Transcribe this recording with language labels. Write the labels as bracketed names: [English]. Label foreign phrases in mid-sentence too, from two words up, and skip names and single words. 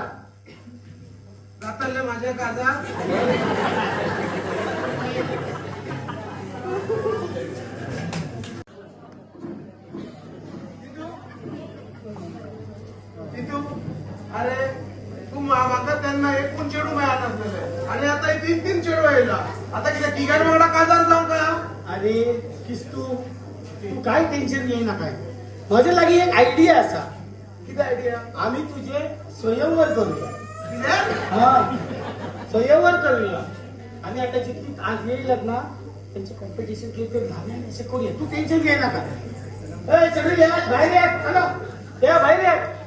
[Konkani] जातले माझ्या काजार तितू अरे तू म्हाका तेन्ना एकूण चेडू मेळनासलेले आनी आता तीन चेडू येयला आता कितें तिगाड वांगडा काजार जावंक काय अरे किस्तू तू काय टेन्शन घेयना काय म्हज्या लागीं एक आयडिया आसा कितें आयडिया [Marathi] आम्ही तुझे स्वयंवर करूया [Konkani] कितें [Marathi] हा स्वयंवर करूया आणि आता जितकी आज येईल ना त्यांचे कॉम्पिटिशन घेते घालून असे करूया तू टेन्शन घे नका चढू या बाहेर या चला या बाहेर या